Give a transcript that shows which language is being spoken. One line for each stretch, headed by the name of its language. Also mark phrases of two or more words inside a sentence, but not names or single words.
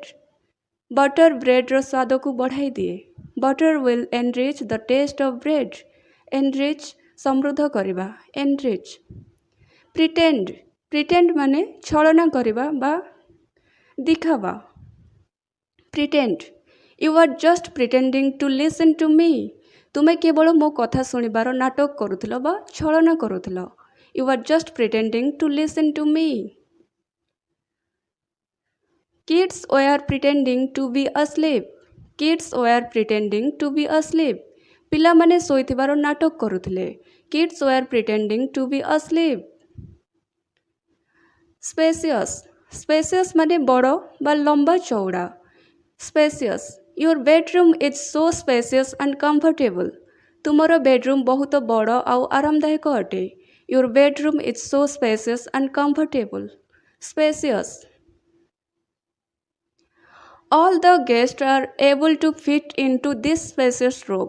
Odia: ବଟର ବ୍ରେଡ ର ସ୍ୱାଦ କୁ ବଢ଼ାଇ ଦିଏ।
English: butter will enrich the taste of bread.
Odia: एनरिच ସମୃଦ୍ଧ କରିବା एनरिच।
English: pretend pretend
Odia: ମାନେ ଛଳନା କରିବା ବା ଦେଖାଇବା।
English: pretend you are just pretending to listen to me.
Odia: ତୁମେ କେବଳ ମୋ କଥା ଶୁଣିବାର ନାଟକ କରୁଥିଲ ବା ଛଳନା କରୁଥିଲ।
English: you are just pretending to listen to me. kids were pretending to be asleep. kids were pretending to be asleep.
Odia: ପିଲା ମାନେ ଶୋଇଥିବାର ନାଟକ କରୁଥିଲେ।
English: kids were pretending to be asleep. spacious spacious
Odia: ମାନେ ବଡ଼ ବା ଲମ୍ବା ଚଉଡ଼ା।
English: spacious your bedroom is so spacious and comfortable.
Odia: ତୁମର ବେଡରୁମ ବହୁତ ବଡ଼ ଆଉ ଆରାମଦାୟକ ଅଟେ।
English: your bedroom is so spacious and comfortable. स्पेसियस। all the guests are able to fit into this spacious room.